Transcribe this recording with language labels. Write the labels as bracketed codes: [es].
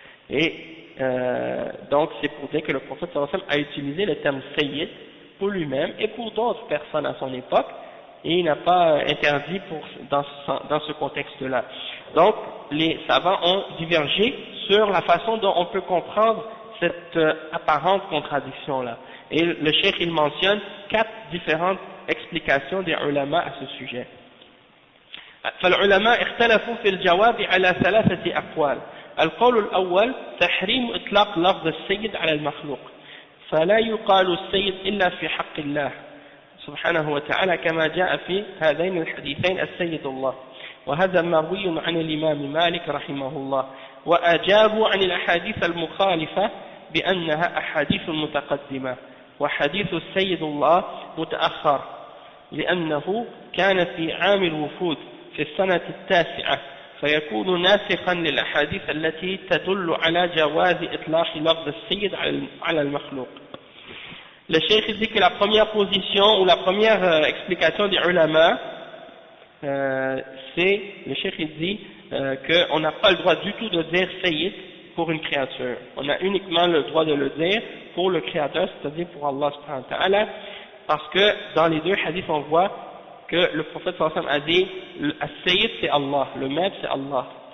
[fr] Et donc c'est pour dire que le prophète sallallahu alayhi wa sallam a utilisé le terme sayyid pour lui-même et pour d'autres personnes à son époque, et il n'a pas interdit dans ce contexte-là. Donc les savants ont divergé sur la façon dont on peut comprendre cette apparente contradiction-là. Et le cheikh il mentionne 4 différentes explications des ulama à ce sujet. [ar] فالعلماء اختلفوا في الجواب على 3 أقوال. القول الأول تحريم إطلاق لفظ السيد على المخلوق، فلا يقال السيد إلا في حق الله سبحانه وتعالى كما جاء في هذين الحديثين السيد الله، وهذا مروي عن الإمام مالك رحمه الله، وأجابوا عن الأحاديث المخالفة بأنها أحاديث متقدمة، وحديث السيد الله متأخر لأنه كان في عام الوفود في السنة التاسعة فيكون ناسخا للأحاديث التي تدل على جواز إطلاق لفظ السيد على المخلوق. [fr] Le cheikh dit que la première position ou la première explication des ulama, c'est, le cheikh dit qu'on n'a pas le droit du tout de dire Sayyid pour une créature. On a uniquement le droit de le dire pour le créateur, c'est-à-dire pour Allah subhanahu wa ta'ala, parce que dans les deux hadiths on voit que le prophète sallallahu alayhi wa sallam a dit Sayyid c'est Allah, le maître c'est Allah.